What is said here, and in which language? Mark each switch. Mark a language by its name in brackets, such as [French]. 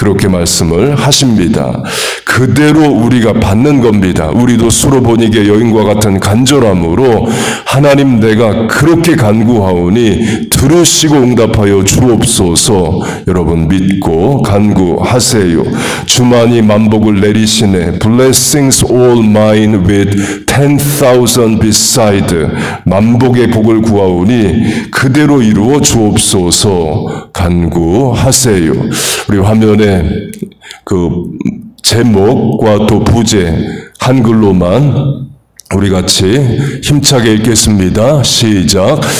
[Korean] 그렇게 말씀을 하십니다. 그대로 우리가 받는 겁니다. 우리도 수로보니게 여인과 같은 간절함으로 하나님 내가 그렇게 간구하오니 들으시고 응답하여 주옵소서. 여러분 믿고 간구하세요. 주만이 만복을 내리시네. [English] Blessings all mine with 10,000 beside. [Korean] 만복의 복을 구하오니 그대로 이루어 주옵소서. 간구하세요. 우리 화면에 그 제목과 또 부제 한글로만 우리 같이 힘차게 읽겠습니다. 시작.